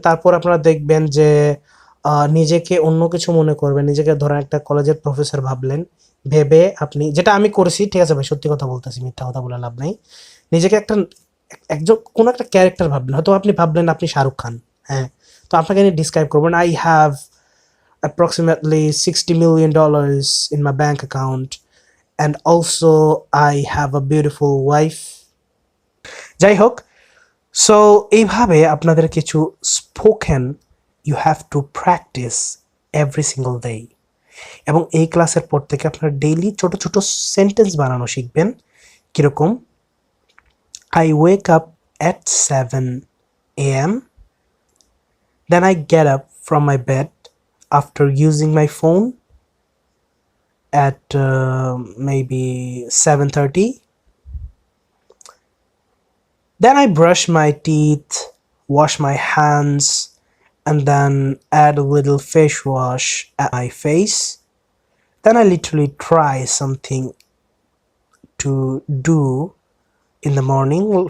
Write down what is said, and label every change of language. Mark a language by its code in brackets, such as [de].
[bn] তারপর আপনারা দেখবেন যে নিজেকে অন্য কিছু মনে করবেন, নিজেকে ধরেন একটা কলেজের প্রফেসর ভাবলেন, ভেবে আপনি, যেটা আমি করেছি, ঠিক আছে ভাই সত্যি কথা বলতেছি, মিথ্যা কথা বলে লাভ নাই। নিজেকে একটা একজন কোনো একটা ক্যারেক্টার ভাবলেন, হয়তো আপনি ভাবলেন আপনি শাহরুখ খান, হ্যাঁ। তো আপনাকে নিয়ে ডিসক্রাইব করবেন, [en] I have approximately $60 million in my bank account, and also I have a beautiful wife. [bn] যাই হোক, [en] so [bn] এইভাবে আপনাদের কিছু [en] Spoken you have to practise every single day. [bn] এবং এই ক্লাসের পর থেকে আপনারা ডেইলি ছোট ছোট সেন্টেন্স বানানো শিখবেন। কীরকম, [en] I wake up at 7 AM, then I get up from my bed after using my phone at maybe 7:30. Then I brush my teeth, wash my hands, and then add a little face wash at my face. Then I literally try something to do in the morning.